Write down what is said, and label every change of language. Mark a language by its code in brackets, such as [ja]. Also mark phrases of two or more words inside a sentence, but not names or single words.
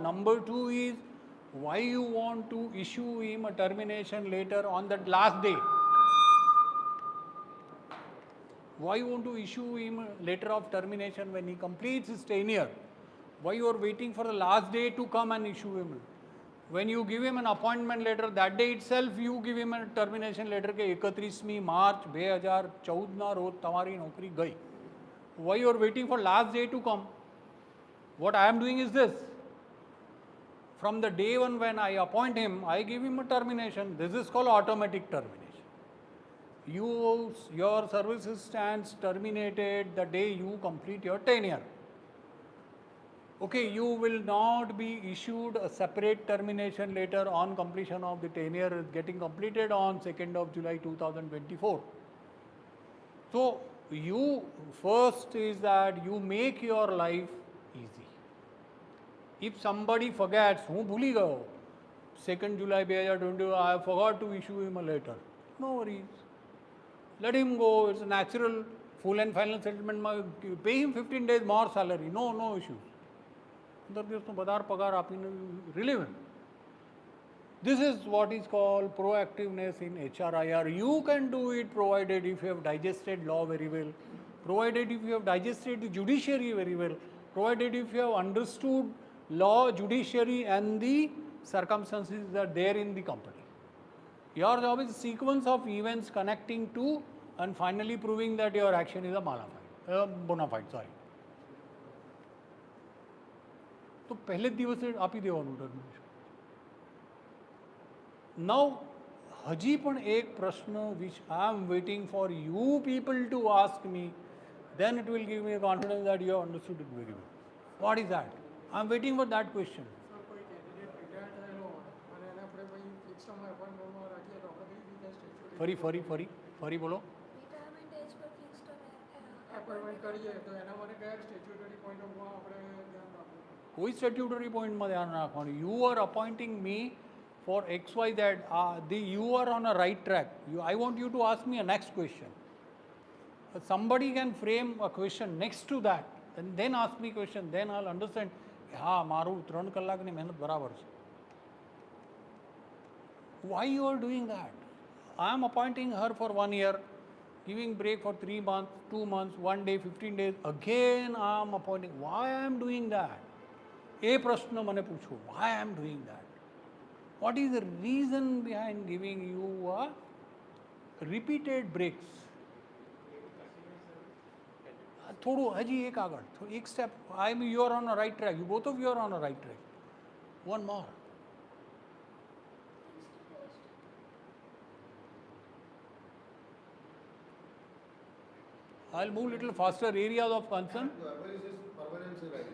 [en] Number two is why you want to issue him a termination letter on that last day. Why you want to issue him a letter of termination when he completes his tenure? Why you are waiting for the last day to come and issue him? When you give him an appointment letter, that day itself you give him a termination letter [gu] કે 31મી માર્ચ 2014 ના રોજ તમારી નોકરી ગઈ. [en] Why you are waiting for last day to come? What I am doing is this. From the day one when I appoint him, I give him a termination. This is called automatic termination. Your services stands terminated the day you complete your tenure. Okay, you will not be issued a separate termination letter on completion of the tenure getting completed on 2nd of July 2024. So, you first is that you make your life easy. If somebody forgets, [gu] હું ભૂલી ગયો, [en] 2nd July 2020, I forgot to issue him a letter. No worries. Let him go. It's a natural full and final settlement. Pay him 15 days more salary. No issues. [gu] 15 દિવસનો વધારે પગાર આપીને [en] relieve him. This is what is called proactiveness in HRIR. You can do it provided if you have digested law very well, provided if you have digested the judiciary very well, provided if you have understood law, judiciary and the circumstances that are there in the company. Your job is a sequence of events connecting to and finally proving that your action is a bona fide. Sorry. [gu] તો પહેલે જ દિવસે આપી દેવાનું ટર્મિનેશન. [en] Now, [gu] હજી પણ એક પ્રશ્ન [en] which I am waiting for you people to ask me, then it will give me a confidence that you have understood it very well. What is that? I am waiting for that question. [gu] સર કોઈ [en] candidate retire [gu] થયેલો હોય અને એને આપણે પછી [en] fixed term [gu] એપોઇન્ટમેન્ટમાં રાખીએ તો આપણે કઈ રીતે સ્ટેચ્યુટરી ફરી બોલો. [en] Retirement age પર fixed term [gu] એપોઇન્ટમેન્ટ કરીએ તો એના માટે કયા [en] statutory point of view [gu] આપણે ધ્યાન રાખવું? કોઈ સ્ટેટ્યુટરી પોઈન્ટમાં ધ્યાન રાખવાનું. [en] You are appointing me for XYZ. You are on a right track. I want you to ask me a next question. Somebody can frame a question next to that and then ask me question. Then I'll understand. [gu] હા, મારું 3 કલાકની મહેનત બરાબર છે. [en] Why you are doing that? I am appointing her for 1 year, giving break for 3 months, 2 months, 1 day, 15 days. Again I am appointing. Why I am doing that? [gu] એ પ્રશ્ન મને પૂછો. [en] Why I am doing that? What is the reason behind giving you a repeated breaks? [gu] થોડું હજી એક આગળ, એક સ્ટેપ. [en] You are on a right track. You both of you are on a right track. One more. I'll move little faster. Areas of concern. Permanency right.